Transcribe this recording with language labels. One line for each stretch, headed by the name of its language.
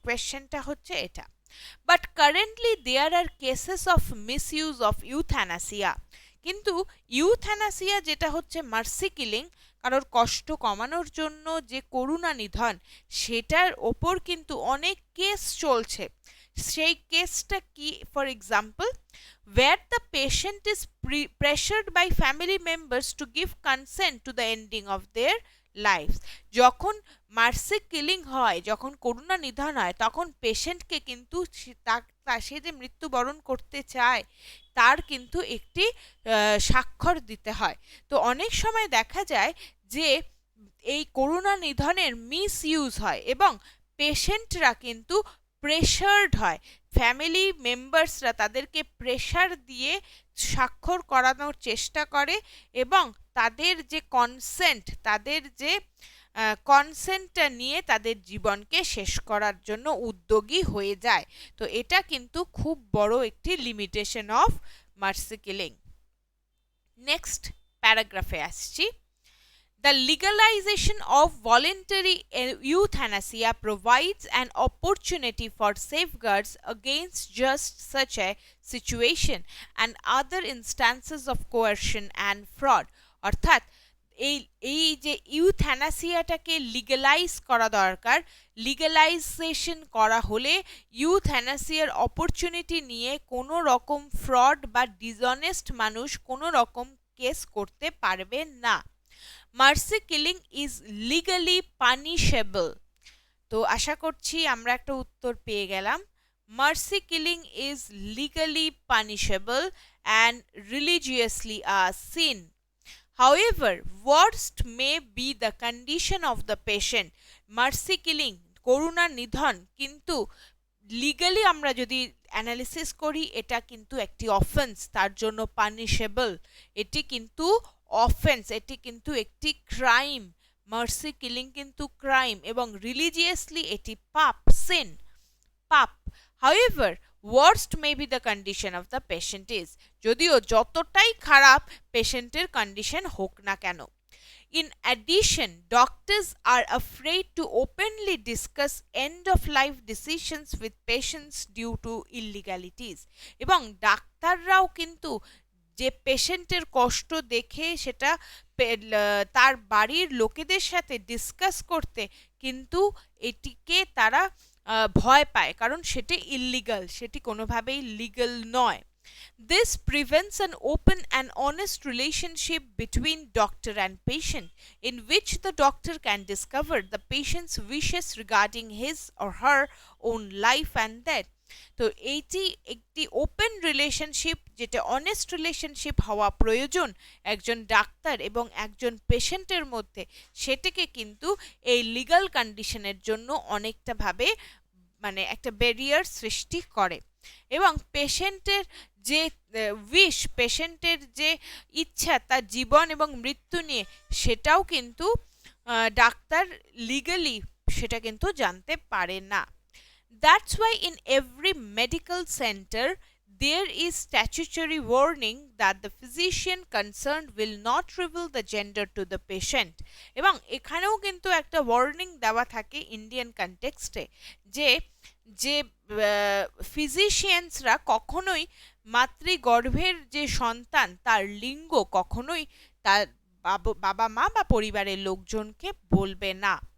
Bangla: কোয়েশ্চেনটা হচ্ছে এটা।
English: But currently there are cases of misuse of euthanasia.
Bangla: কিন্তু ইউথ্যানাসিয়া যেটা হচ্ছে মার্সি কিলিং, কারোর কষ্ট কমানোর জন্য যে করুণা নিধন, সেটার ওপর কিন্তু অনেক কেস চলছে। সেই কেসটা কি? For example,
English: where the patient is pressured by family members to give consent to the ending of their lives.
Bangla: যখন মার্সি কিলিং হয়, যখন করুণা নিধন হয়, তখন পেশেন্টকে কিন্তু সে যে মৃত্যুবরণ করতে চায় তার কিন্তু একটি স্বাক্ষর দিতে হয়। তো অনেক সময় দেখা যায় যে এই করুণা নিধনের মিস ইউজ হয় এবং পেশেন্টরা কিন্তু প্রেশার্ড হয়, ফ্যামিলি মেম্বার্সরা তাদেরকে প্রেশার দিয়ে স্বাক্ষর করানোর চেষ্টা করে, এবং তাদের যে কনসেন্ট, তাদের যে কনসেন্টটা নিয়ে তাদের জীবনকে শেষ করার জন্য উদ্যোগী হয়ে যায়। তো এটা কিন্তু খুব বড় একটি
English: Limitation of mercy killing.
Bangla: Next প্যারাগ্রাফে আসছি।
English: The legalization of voluntary euthanasia provides an opportunity for safeguards against just such a situation and other instances of coercion and fraud.
Bangla: অর্থাৎ এই যে ইউথ্যানাসিয়াটাকে লিগালাইজ করা দরকার, লিগালাইজেশন করা হলে ইউথ্যানাসিয়ার অপরচুনিটি নিয়ে কোনো রকম ফ্রড বা ডিসঅনেস্ট মানুষ কোনো রকম কেস করতে পারবে না।
English: Mercy killing is legally punishable.
Bangla: তো আশা করছি আমরা একটা উত্তর পেয়ে গেলাম।
English: Mercy killing is legally punishable and religiously a sin. However, worst may be the condition of the patient.
Bangla: Mercy killing, করুণা নিধন, কিন্তু লিগালি আমরা যদি অ্যানালিসিস করি এটা কিন্তু একটি অফেন্স, তার জন্য পানিশেবল। এটি কিন্তু অফেন্স, এটি কিন্তু একটি ক্রাইম। মার্সি কিলিং কিন্তু ক্রাইম, এবং রিলিজিয়াসলি এটি পাপ, সিন, পাপ।
English: However, worst may be the condition of the patient is,
Bangla: যদিও যতটাই খারাপ পেশেন্টের কন্ডিশন হোক না কেন।
English: In addition, doctors are afraid to openly discuss end-of-life decisions with patients due to illegalities.
Bangla: এবং ডাক্তাররাও কিন্তু যে পেশেন্টের কষ্ট দেখে সেটা তার বাড়ির লোকেদের সাথে ডিসকাস করতে কিন্তু এটিকে তারা ভয় পায়, কারণ সেটি ইল্লিগাল, সেটি কোনোভাবেই লিগাল নয়।
English: This prevents an open and honest relationship between doctor and patient, in which the doctor can discover the patient's wishes regarding his or her own life and death.
Bangla: তো এইটি একটি ওপেন রিলেশনশিপ, যেটা honest relationship হওয়া প্রয়োজন একজন doctor এবং একজন পেশেন্টের মধ্যে, সেটাকে কিন্তু এই লিগাল কন্ডিশনের জন্য অনেকটা ভাবে মানে একটা ব্যারিয়ার সৃষ্টি করে। এবং পেশেন্টের যে উইশ, পেশেন্টের যে ইচ্ছা তার জীবন এবং মৃত্যু নিয়ে, সেটাও কিন্তু ডাক্তার লিগালি সেটা কিন্তু জানতে পারে না।
English: That's why in every medical center there is statutory warning that the physician concerned will not reveal the gender to the patient.
Bangla: এবং এখানেও কিন্তু একটা ওয়ার্নিং দেওয়া থাকে ইন্ডিয়ান কনটেক্সটে, যে যে ফিজিশিয়ানসরা কখনোই মাতৃগর্ভের যে সন্তান তার লিঙ্গ কখনোই তার বাবা মা বা পরিবারের লোকজনকে বলবে না।